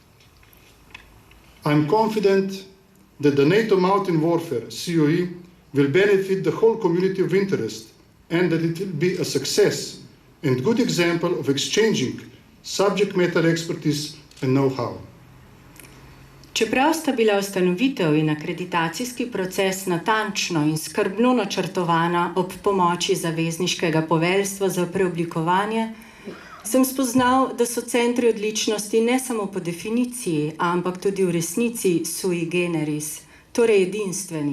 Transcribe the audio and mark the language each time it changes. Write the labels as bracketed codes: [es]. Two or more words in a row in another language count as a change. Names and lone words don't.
[en] I am confident that the NATO Mountain Warfare, COE, will benefit the whole community of interest and that it will be a success and good example of exchanging subject matter expertise and know-how. [sl] Čeprav sta bila ustanovitev in akreditacijski proces natančno in skrbno načrtovana ob pomoči zavezniškega poveljstva za preoblikovanje, sem spoznal, da so centri odličnosti ne samo po definiciji, ampak tudi v resnici [la] sui generis, [sl] torej edinstveni.